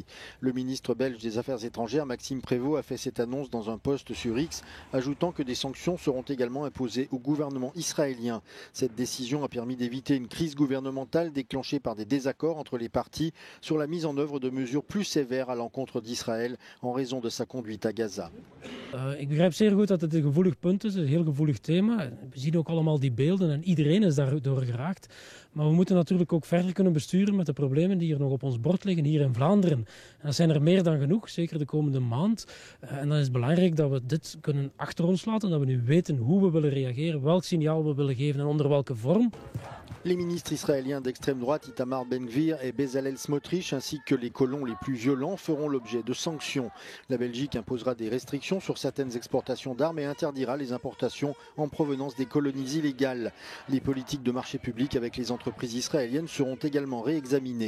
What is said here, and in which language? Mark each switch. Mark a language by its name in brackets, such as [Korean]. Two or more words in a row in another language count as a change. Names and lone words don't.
[French] Le ministre belge des Affaires étrangères, Maxime Prévost, a fait cette annonce dans un post sur X, ajoutant que des sanctions seront également imposées au gouvernement israélien. Cette décision a permis d'éviter une crise gouvernementale déclenchée par des désaccords entre les partis sur la mise en œuvre de mesures plus sévères à l'encontre d'Israël en raison de sa conduite à Gaza. [Dutch] Ik begrijp zeer goed dat het een gevoelig punt is, een heel gevoelig thema. We zien ook allemaal die beelden en iedereen is daardoor geraakt. Maar we moeten natuurlijk ook verder kunnen besturen met de problemen die er nog op ons bord liggen hier in Vlaanderen. En dat zijn er meer dan genoeg, zeker de komende maand. En dan is het belangrijk dat we dit kunnen achter ons laten, dat we nu weten hoe we willen reageren, welk signaal we willen geven en onder welke vorm. [French] Les ministres israéliens d'extrême droite Itamar Ben-Gvir et Bezalel Smotrich ainsi que les colons les plus violents feront l'objet de sanctions. La Belgique imposera des restrictions sur certaines exportations d'armes et interdira les importations en provenance des colonies illégales. Les politiques de marché public avec les entreprises israéliennes seront également réexaminées.